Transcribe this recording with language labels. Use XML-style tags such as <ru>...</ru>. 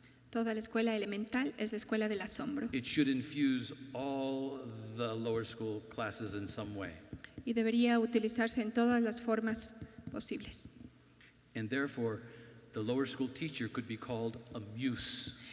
<es>Toda la escuela elemental es la escuela del asombro.</es> <en>It should infuse all the lower school classes in some way.</en> <es>Y debería utilizarse en todas las formas posibles.</es> <en>And therefore, the lower school teacher could be called a muse.</en>